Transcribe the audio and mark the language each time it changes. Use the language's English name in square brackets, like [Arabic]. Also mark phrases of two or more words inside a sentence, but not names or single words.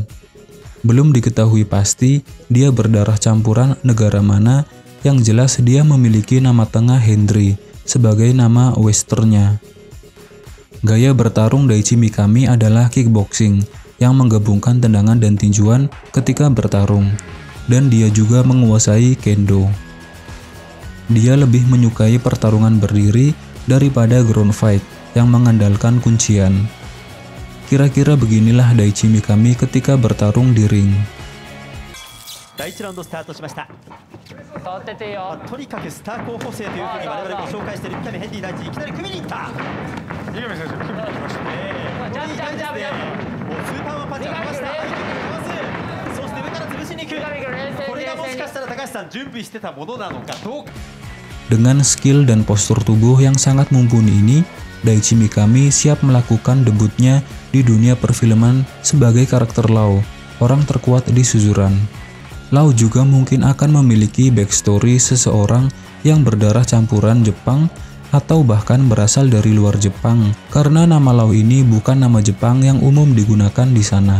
[Indonesian] Belum diketahui pasti dia berdarah campuran negara mana, yang jelas dia memiliki nama tengah Henry sebagai nama westernnya. Gaya bertarung Daichi Mikami adalah kickboxing yang menggabungkan tendangan dan tinjuan ketika bertarung, dan dia juga menguasai kendo. Dia lebih menyukai pertarungan berdiri daripada [English] ground fight [Indonesian] yang mengandalkan kuncian. Kira-kira beginilah Daichi Mikami ketika bertarung di ring. [Japanese] 第1ラウンドスタートしました。とにかくスター候補生というふうに我々も紹介している三上ヘンリー大地、いきなり組みに行った。三上選手、組みに行きましたね。いい感じですね。もうスーパーマンパンチが来ました。相手にかわす。そして上から潰しに行く。これがもしかしたら高橋さん準備してたものなのかどうか。 [Indonesian] Dengan skill dan postur tubuh yang sangat mumpuni ini, Daichi Mikami siap melakukan debutnya di dunia perfilman sebagai karakter Law, orang terkuat di Suzuran. Law juga mungkin akan memiliki backstory seseorang yang berdarah campuran Jepang atau bahkan berasal dari luar Jepang, karena nama Law ini bukan nama Jepang yang umum digunakan di sana.